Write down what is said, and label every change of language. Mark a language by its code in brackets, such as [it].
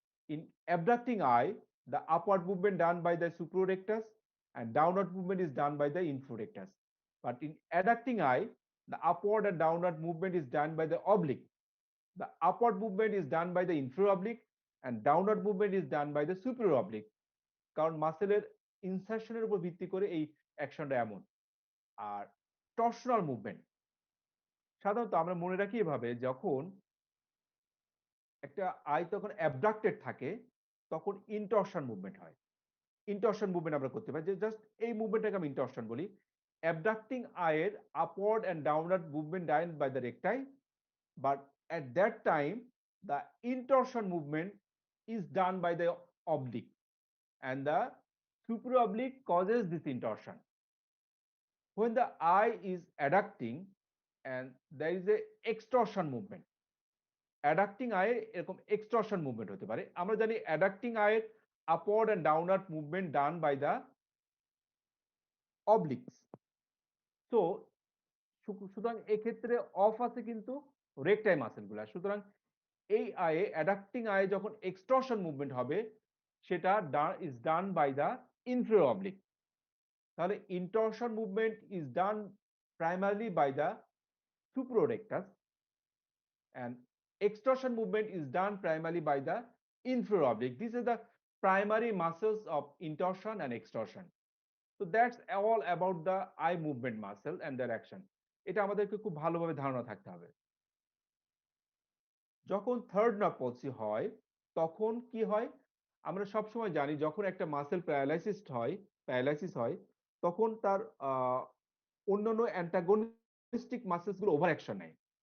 [en] In abducting eye, the upward movement done by the suprarectus and downward movement is done by the inferorectus. But in adducting eye, the upward and downward movement is done by the oblique. The upward movement is done by the inferior oblique and downward movement is done by the superior oblique. [bn] কারণ মাসেলের ইনসারশনের উপর ভিত্তি করে এই অ্যাকশনটা এমন। আর টর্শনাল movement সাধারণত আমরা মনে রাখি এভাবে, যখন একটা আই তখন অ্যাবডাক্টেড থাকে তখন ইনটর্শন মুভমেন্ট হয়। ইনটর্শন মুভমেন্ট আমরা করতে পারি, যে জাস্ট এই মুভমেন্টটাকে আমি ইনটর্শন বলি। [en] Abducting আইয়ের upward and downward movement done by the recti, but at that time the intorsion movement is done by the oblique, and the supraoblique causes this intorsion. When the eye is adducting and there is a extorsion movement, [bn] অ্যাডাক্টিং আয়ের এরকম extortion movement হতে পারে। আমরা জানি [en] Adducting আয়ের upward and downward movement done by the obliques. [bn] তো সুতরাং এক্ষেত্রে অফ আছে কিন্তু রেকটাই মাসেলগুলা। সুতরাং এই আয়ে অ্যাডাক্টিং আয়ে যখন এক্সটর্শন মুভমেন্ট হবে সেটা [en] Is done by the inferior oblique. [bn] তাহলে [en] Intorsion movement is done primarily by the superior rectus and extorsion movement is done primarily by the inferior oblique. These are the primary muscles of intorsion and extorsion. So that's all about the eye movement muscle and their action. [bn] এটা আমাদেরকে খুব ভালোভাবে ধারণা থাকতে হবে। যখন third nerve পলসি হয় তখন কি হয়, আমরা সবসময় জানি যখন একটা মাসেল প্যারালাইসিস হয় তখন তার অন্যান্য অ্যান্টাগনিস্টিক মাসেলস গুলো ওভার অ্যাকশন নেয়।